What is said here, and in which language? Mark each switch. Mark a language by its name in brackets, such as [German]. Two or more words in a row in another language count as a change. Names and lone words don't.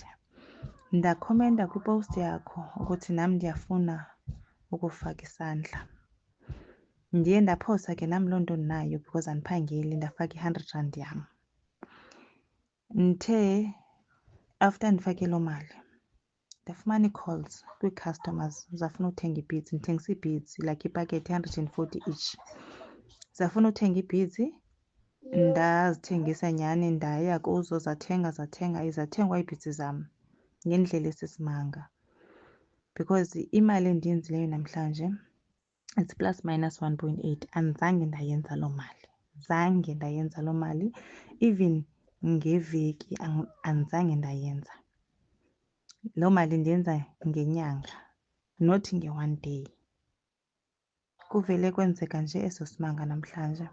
[Xhosa] Ndakhomenta kwipost yakho ukuthi nam ndiyafuna ukufaka isandla. Ndiye ndaphosa ke nam loo nto ndinayo because andiphangeli, ndafaka i-R100 yam. Ndithe after ndifake loo mali ndafumana ii-calls kwii-customers zafuna uthenga ii-beads. Ndithengisa ii-beads like ipakethi 140 each. Zafuna uthenga ii-beads, ndazithengisa nyhani, ndaya kuzo zathengwa ii-beads zam ngendlela esisimanga because imali endiyenzileyo namhlanje [English] it's plus minus [Xhosa] 1.8. Andizange ndayenza loo mali, zange ndayenza loo mali. Even ngeveki andizange ndayenza loo mali, ndiyenza ngenyanga not nge-one day. Kuvele kwenzeka nje eso simanga namhlanje.